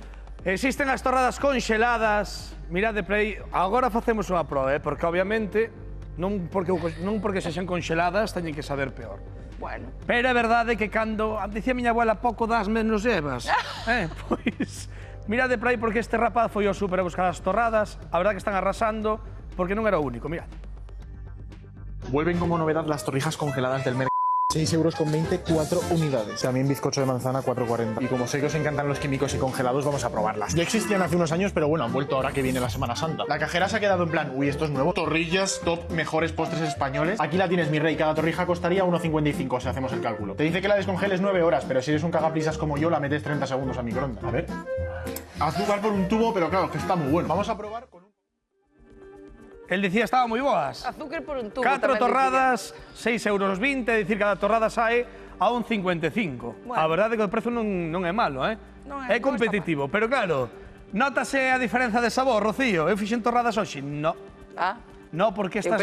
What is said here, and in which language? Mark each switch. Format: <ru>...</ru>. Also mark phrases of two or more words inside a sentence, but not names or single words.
<gl>Existen as torradas conxeladas. Mirade, Play, agora facemos unha proba, porque obviamente non porque sexan conxeladas teñen que saber peor. Bueno. Pero é verdade que cando, dicía miña abuela, pouco das menos levas. Pois, mirade por aí porque este rapaz foi ao súper a buscar as torradas, a verdade que están arrasando, porque non era o único, mirad.</gl> <es>Vuelven como novedad las torrijas congeladas del mercado. 6,20 €, 4 unidades. También bizcocho de manzana, 4,40. Y como sé que os encantan los químicos y congelados, vamos a probarlas. Ya existían hace unos años, pero bueno, han vuelto ahora que viene la Semana Santa. La cajera se ha quedado en plan, uy, esto es nuevo. Torrillas, top, mejores postres españoles. Aquí la tienes, mi rey. Cada torrija costaría 1,55 si hacemos el cálculo. Te dice que la descongeles 9 horas, pero si eres un cagaprisas como yo, la metes 30 segundos a microondas. A ver. Azúcar por un tubo, pero claro, que está muy bueno. Vamos a probar con un...</es> <gl>El dicía estaba moi boas.</gl> <es>Azúcar por un tubo. 4</es> <gl>tamén torradas, 6,20 €, é dicir, cada torrada sae a 1,55. Bueno. A verdade é que o prezo non é malo, Non é competitivo, pero claro, notase a diferenza de sabor, Rocío. Eu fixen torradas hoxe, no. Ah, No, porque estas</gl>